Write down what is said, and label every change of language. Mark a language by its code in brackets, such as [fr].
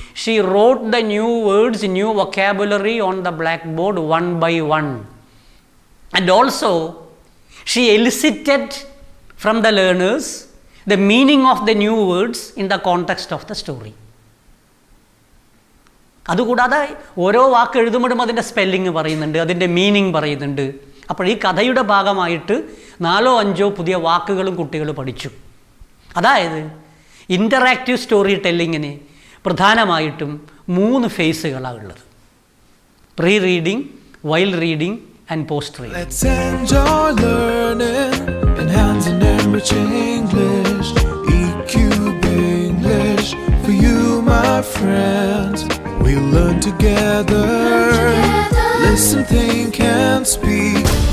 [en] She wrote the new words, new vocabulary on the blackboard one by one. And also, she elicited from the learners the meaning of the new words in the context of the story. [ml] അതുകൂടാതെ ഓരോ വാക്ക് എഴുതുമ്പോഴും അതിൻ്റെ spelling പറയുന്നുണ്ട്, അതിൻ്റെ meaning പറയുന്നുണ്ട്. അപ്പോൾ ഈ കഥയുടെ ഭാഗമായിട്ട് 4-5 പുതിയ വാക്കുകളും കുട്ടികൾ പഠിച്ചു. അതായത് ഇൻ്ററാക്റ്റീവ് സ്റ്റോറി ടെല്ലിങ്ങിന് പ്രധാനമായിട്ടും 3 ഫേസുകളാണ് ഉള്ളത്: pre reading, while reading and post reading. [en] Let's enjoy learning, enhancing enriching English, EQB English for you, my friends. We'll learn together. Listen, think, and speak.